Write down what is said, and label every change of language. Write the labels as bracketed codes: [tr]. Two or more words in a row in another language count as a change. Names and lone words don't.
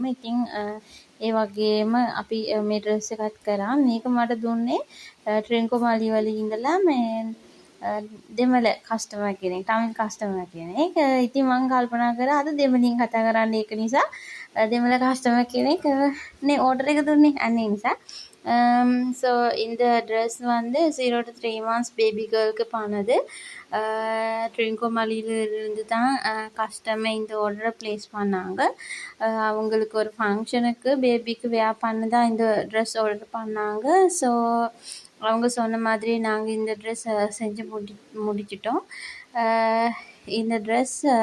[si] ඉතින් ඒ වගේම අපි මේ ඩ්‍රෙස් එකත් කරා මේක මට දුන්නේ ට්‍රින්කෝ මලි වල ඉඳලා මේ දෙමළ කස්ටමර් කෙනෙක් තමිල් කස්ටමර් කෙනෙක් ඉතින් මම කල්පනා කරා අද දෙමළෙන් කතා කරන්න ඒක නිසා දෙමළ කස්ටමර් කෙනෙක් නේ ඕඩර් එක දුන්නේ අන්න ඒ නිසා [ta] ஸோ இந்த ட்ரெஸ் வந்து [en] 0 to 3 months [ta] பேபி கேர்ளுக்கு பண்ணது ட்ரிங்கோமலியிலிருந்து தான் கஸ்டமர் இந்த [en] order place [ta] பண்ணாங்க அவங்களுக்கு ஒரு ஃபங்க்ஷனுக்கு பேபிக்கு வேர் பண்ண தான் இந்த ட்ரெஸ் ஆர்டர் பண்ணாங்க ஸோ அவங்க சொன்ன மாதிரி நாங்கள் இந்த ட்ரெஸ் செஞ்சு முடிச்சிட்டோம் இந்த ட்ரெஸ்